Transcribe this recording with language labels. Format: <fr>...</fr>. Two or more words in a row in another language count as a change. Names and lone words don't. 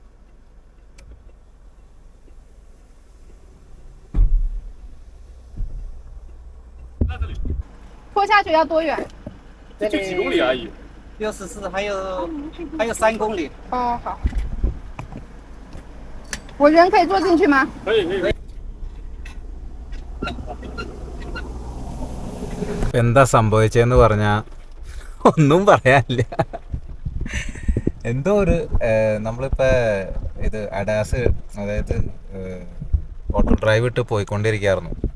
<zh>拖下去要多远？就几公里而已。 64，还有3公里。哦，好。我人可以坐进去吗？可以。</zh> <ml>എന്താ സംഭവിച്ചതെന്ന് പറഞ്ഞാൽ ഒന്നും പറയാനില്ല. എന്തോ ഒരു നമ്മളിപ്പോൾ ഇത് അഡാസ്, അതായത്</ml> <en>auto drive</en> <ml>ഇട്ട് പോയിക്കൊണ്ടിരിക്കുകയായിരുന്നു.</ml>